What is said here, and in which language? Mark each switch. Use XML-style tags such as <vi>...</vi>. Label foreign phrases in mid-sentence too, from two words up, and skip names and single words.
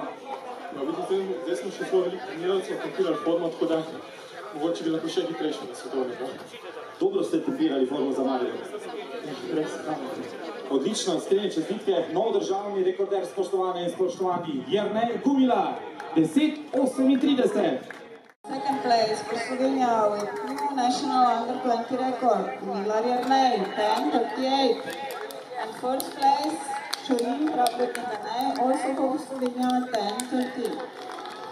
<sl>No, vidim, zdaj smo še zelo veliko trenirali, smo tempirali formo, tako da mogoče bi lahko še hitrejši na svetovnega. Dobro ste tempirali formo za Maribor. Res. Odlično, iskrene čestitke. Nov državni rekorder, spoštovane in spoštovani, Jernej Gumila. 10:38.</sl> <en>Second place for Slovenia with new national under-20 record, Milar Jernej, 10:38. And first place, Čolin Praprotnik, also from Slovenia, 10:30.</en>